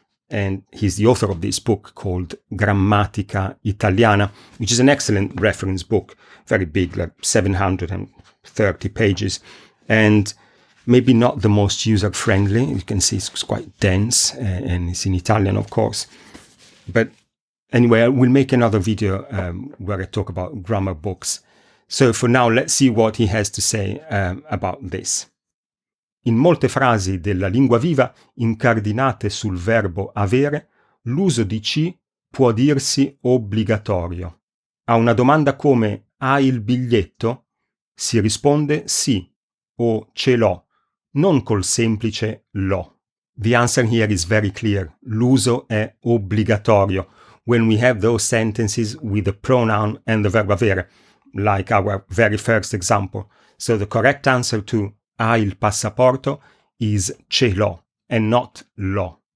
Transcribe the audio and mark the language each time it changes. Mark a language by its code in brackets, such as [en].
[en] And he's the author of this book called Grammatica Italiana, which is an excellent reference book, very big, like 730 pages, and maybe not the most user-friendly. You can see it's quite dense, and it's in Italian, of course. But anyway, I will make another video where I talk about grammar books. So for now, let's see what he has to say about this. [it] In molte frasi della lingua viva incardinate sul verbo avere, l'uso di ci può dirsi obbligatorio. A una domanda come hai il biglietto? Si risponde sì o ce l'ho, non col semplice l'ho. [en] The answer here is very clear. [it] L'uso è obbligatorio [en] when we have those sentences with the pronoun and the verb avere, like our very first example. So the correct answer to [it] hai il passaporto [en] is [it] ce l'ho [en] and not [it] l'ho.